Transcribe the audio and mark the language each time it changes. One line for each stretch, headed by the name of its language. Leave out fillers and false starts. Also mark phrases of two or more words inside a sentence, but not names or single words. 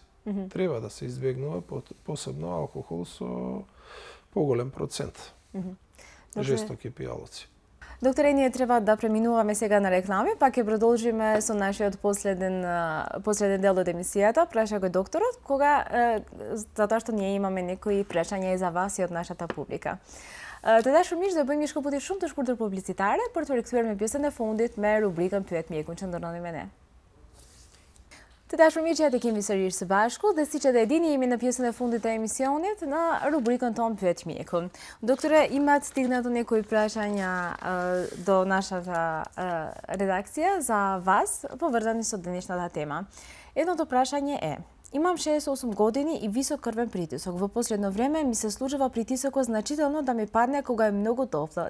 Macedonian: Треба да се избегнува посебно алкохол со поголем процент. Жестоки пијалоци. Докторе, ние треба да преминуваме сега на реклами, па ќе продолжиме со нашиот последен дел од емисијата. Праша го докторот, затоа што ние имаме некои прашања и за вас и од нашата публика.
Albanian: Të dashur do bëjmë një shkëputje shumë të shkurtër publicitare për të rikthyer me pjesën e fundit me rubrikën Pyet mjekun që ndërroni me ne. Të dashur miq, ja të kemi sërish së bashku dhe siç edhe e dini, jemi në pjesën e fundit të emisionit në rubrikën tonë Pyet mjekun.
Macedonian: Doktore, имат стигнато некои прашања до нашата редакција за вас, поврзани со денешната тема. Едното прашање е: имам 68 години и висок крвен притисок. Во последно време ми се случува притисокот значително да ми падне кога е многу топло.